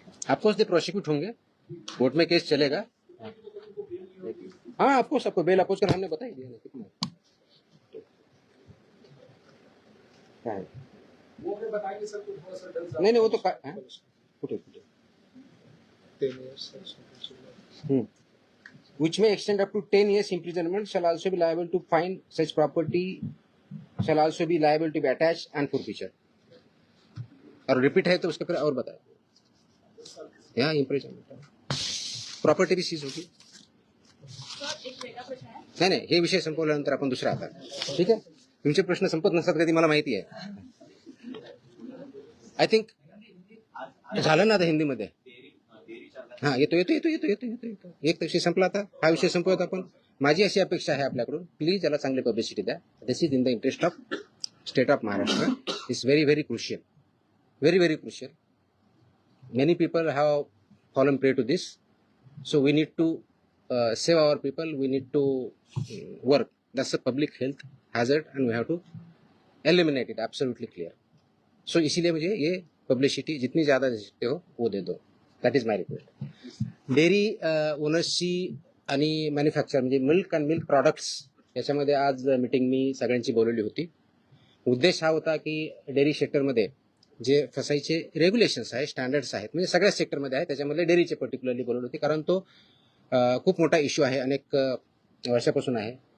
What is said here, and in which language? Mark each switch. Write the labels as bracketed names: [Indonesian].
[Hindi] Of course दे prosecute होंगे, court में case चलेगा। हाँ ऑफकोर्स आपको बेल अपोज कर हमने बता ही दिया ना कितना क्या है। वो हमें बताएंगे सर, तो थोड़ा सा डर नहीं वो तो कुठे [English] which may extend up to 10 years imprisonment, shall also be liable to fine, such property shall also be liable to be attached and forfeiture। [Hindi] और रिपीट है तो उसका फिर और बताए, यहाँ इम्प्रिजनमेंट प्रॉपर्टी भी सीज होगी। [Marathi] नाही हे विषय संपवल्यानंतर आपण दुसरा आता, ठीक आहे। तुमचे प्रश्न संपत नसतात कधी, मला माहिती आहे। आय थिंक झालं ना आता हिंदीमध्ये, हा येतो एक विषय संपला, आता हा विषय संपवत आपण। माझी अशी अपेक्षा आहे आपल्याकडून, प्लीज याला चांगली पब्लिसिटी द्या। [English] This is in the interest of state of Maharashtra, is very very crucial, very very crucial. Many people have fallen prey to this, so we need to save our people, we need to work. That's a public health hazard and we have to eliminate it, absolutely clear. [Hindi] सो इसीलिए मुझे ये publicity जितनी ज़्यादा दे सकते हो वो दे दो. [English] That is my request. [Marathi] Dairy ओनर्सची आणि manufacture म्हणजे मिल्क अँड मिल्क प्रॉडक्ट्स याच्यामध्ये आज मीटिंग मी सगळ्यांची बोलवली होती. उद्देश हा होता की डेअरी सेक्टरमध्ये जे फसाईचे रेग्युलेशन्स आहेत, स्टँडर्ड्स आहेत, म्हणजे सगळ्याच सेक्टरमध्ये आहे, त्याच्यामध्ये डेअरीचे पर्टिक्युलरली बोलवली होती, कारण तो खूप मोठा इश्यू आहे, अनेक वर्षापासून आहे.